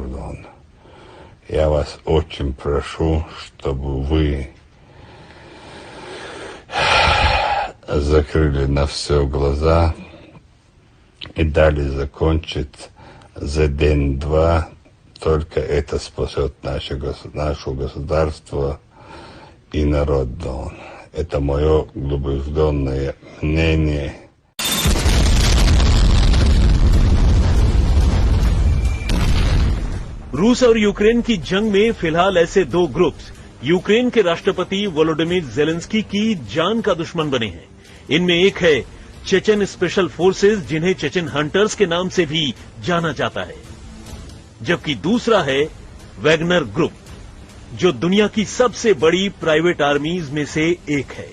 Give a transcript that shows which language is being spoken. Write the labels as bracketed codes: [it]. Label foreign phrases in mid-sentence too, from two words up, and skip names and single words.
[ru] Я вас очень прошу, чтобы вы закрыли на все глаза и дали закончить за день-два. Только это спасет наше государство и народ. Это мое убежденное мнение. [hi] रूस और यूक्रेन की जंग में फिलहाल ऐसे दो ग्रुप्स यूक्रेन के राष्ट्रपति वोलोडिमिर जेलेंस्की की जान का दुश्मन बने हैं। इनमें एक है चेचन स्पेशल फोर्सेस, जिन्हें चेचन हंटर्स के नाम से भी जाना जाता है, जबकि दूसरा है वैगनर ग्रुप, जो दुनिया की सबसे बड़ी प्राइवेट आर्मीज में से एक है।